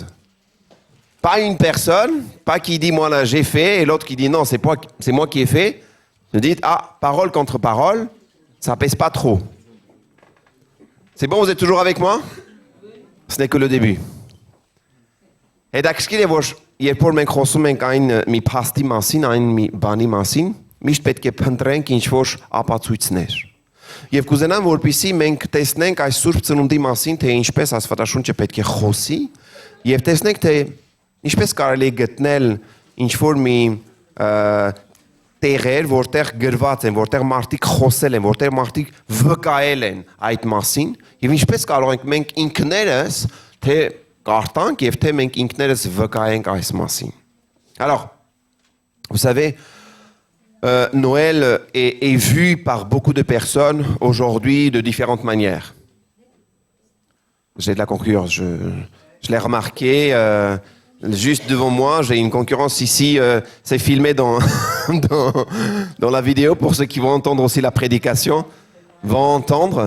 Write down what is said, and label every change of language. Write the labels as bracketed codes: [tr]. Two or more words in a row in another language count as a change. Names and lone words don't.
[fr] Pas une personne, pas qui dit, moi, là, j'ai fait, et l'autre qui dit, non, c'est moi qui ai fait. Je dis, ah, parole contre parole, ça pèse pas trop. C'est bon, vous êtes toujours avec moi? Ce n'est que le début. Et d'ailleurs, [hy] երբ մենք խոսում ենք այն մի փաստի մասին, այն մի բանի մասին, միշտ պետք է փնտրենք ինչ-որ ապացույցներ։ Եվ կուզենամ, որպեսզի մենք տեսնենք այս Սուրբ Ծնունդի մասին, թե ինչպես Աստվածաշունչը պետք է խոսի, եւ տեսնենք, թե ինչպես կարելի է գտնել ինչ-որ մի տեղեր, որտեղ գրված են, որտեղ մարդիկ խոսել են, որտեղ մարդիկ վկայել են այդ մասին, եւ ինչպես կարող ենք մենք ինքներս թե կարտանք եւ թե մենք ինքներս վկայենք այս մասին. [fr] Alors, vous savez, Noël est vu par beaucoup de personnes aujourd'hui de différentes manières. J'ai de la concurrence, je l'ai remarqué, juste devant moi, j'ai une concurrence ici, c'est filmé dans la vidéo pour ceux qui vont entendre aussi la prédication, vont entendre.